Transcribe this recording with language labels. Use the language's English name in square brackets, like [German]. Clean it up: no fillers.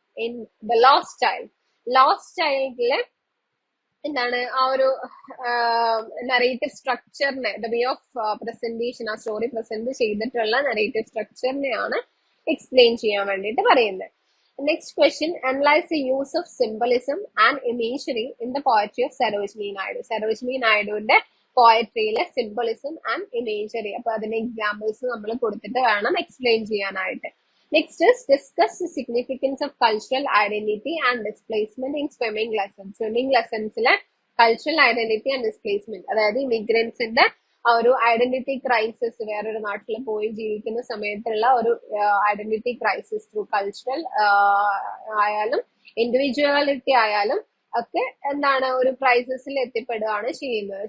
[English] in the Lost Child. [Malayalam] Lost Childലെ എന്താണ് ആ ഒരു narrative സ്ട്രക്ചറിനെ, [English] the way of presentation, [Malayalam] ആ സ്റ്റോറി പ്രസന്റ് ചെയ്തിട്ടുള്ള നറേറ്റീവ് സ്ട്രക്ചറിനെയാണ് എക്സ്പ്ലെയിൻ ചെയ്യാൻ വേണ്ടിയിട്ട് പറയുന്നത്. [English] Next question, analyse the use of symbolism and imagery in the poetry of Sarojini Naidu. [Malayalam] Sarojini നായിഡുവിന്റെ പോയട്രിയിലെ symbolism and imagery, അപ്പൊ അതിന്റെ എക്സാമ്പിൾസ് നമ്മൾ കൊടുത്തിട്ട് വേണം എക്സ്പ്ലെയിൻ ചെയ്യാനായിട്ട്. [English] Next is discuss the significance of cultural identity and displacement in swimming lessons. [Malayalam] Swimming lessons le [English] cultural identity and displacement, [Malayalam] അതായത് ഇമിഗ്രൻസിന്റെ ആ ഒരു identity crisis, വേറൊരു നാട്ടിൽ പോയി ജീവിക്കുന്ന സമയത്തുള്ള ഒരു ഐഡന്റിറ്റി ക്രൈസിസ് ത്രൂ കൾച്ചറൽ ആയാലും ഇൻഡിവിജ്വാലിറ്റി ആയാലും ഒക്കെ എന്താണ് ഒരു ക്രൈസിസിൽ എത്തിപ്പെടുകയാണ് ചെയ്യുന്നത്.